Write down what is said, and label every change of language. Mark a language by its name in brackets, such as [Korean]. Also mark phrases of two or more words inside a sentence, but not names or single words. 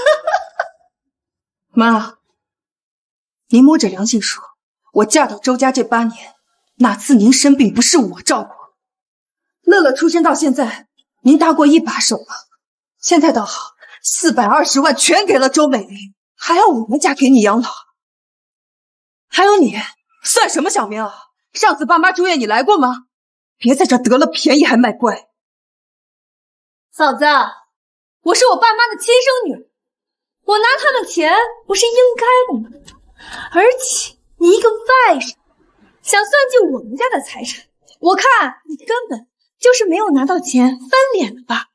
[Chinese] 媽，您摸着良心說，我嫁到周家這8年，哪次您生病不是我照顧？樂樂出生到現在，您搭過一把手嗎？現在倒好，420萬全給了周美玲，還要我們家給你養老。還有你，算什麼小棉袄？上次爸媽住院你來過嗎？別在這得了便宜還賣乖。嫂子，我是我爸媽的親生女兒，我拿他们錢不是應該的嗎？而且你一個外甥，想算計我們家的財產，我看你根本就是沒有拿到錢翻臉了吧？